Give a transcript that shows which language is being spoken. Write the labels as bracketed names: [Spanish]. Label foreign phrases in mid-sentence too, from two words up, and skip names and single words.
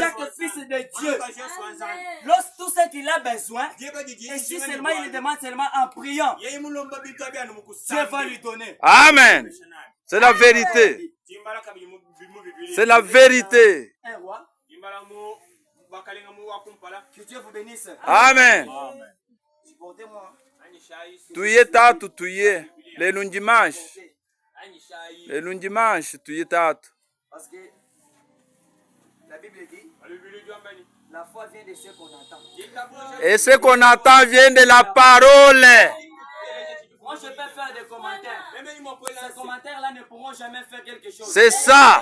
[French] chaque fils de Dieu, lorsque tout ce qu'il a besoin, et si seulement il demande seulement en priant, Dieu va lui donner. Amen. C'est la vérité. C'est la vérité. Un roi, que Dieu vous bénisse. Amen. Supportez-moi. [Lingala] Tuye tatu tuye. Lelo ndimanche. Lelo ndimanche tuye tatu. [French] Parce que la Bible dit, la foi vient de ce qu'on entend. Et ce qu'on entend vient de la parole. Moi, je peux faire des commentaires. Ces commentaires-là ne pourront jamais faire quelque chose. C'est ça.